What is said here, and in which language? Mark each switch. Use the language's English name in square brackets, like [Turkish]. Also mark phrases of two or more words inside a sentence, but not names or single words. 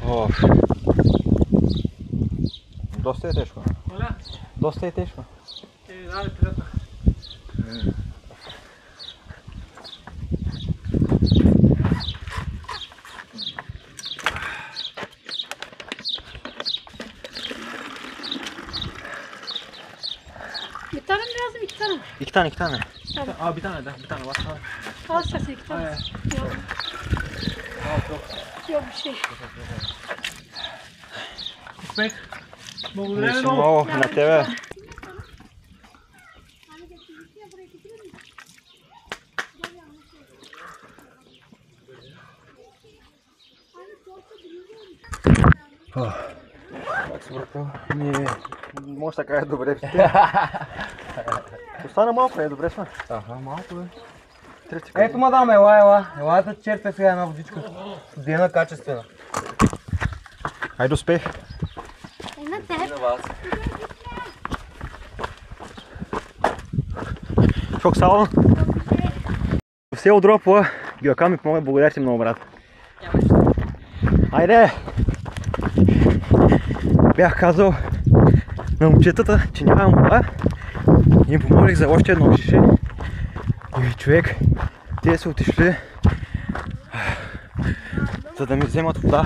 [Bulgarian] Доста е тежко. Доста е тежко. Дай, приятно. [Turkish] Bir tane mi lazım, iki tane mi? İki tane, iki tane. Aa bir tane de, bir tane var. Al istersen iki tane. Yok. Yok bir şey. [Bulgarian] Успех. Благодаря ви Мисля много. много на тебе. Как си, брато? Може така е добре. Остана малко, е добре сме. Ага, малко е. Трети Ето, мадам, ела. Ела да черпя сега една водичка. Студена, качествена. Хайде успех. На теб. [Turkish] Çok sağ olun. [Bulgarian] Все удро по Геокам ми помогна, благодаря ти много, брат. Айде! Бях казал на момчетата, че нямам вода и им помолих за още едно шише. И човек, те са отишли за да ми вземат вода.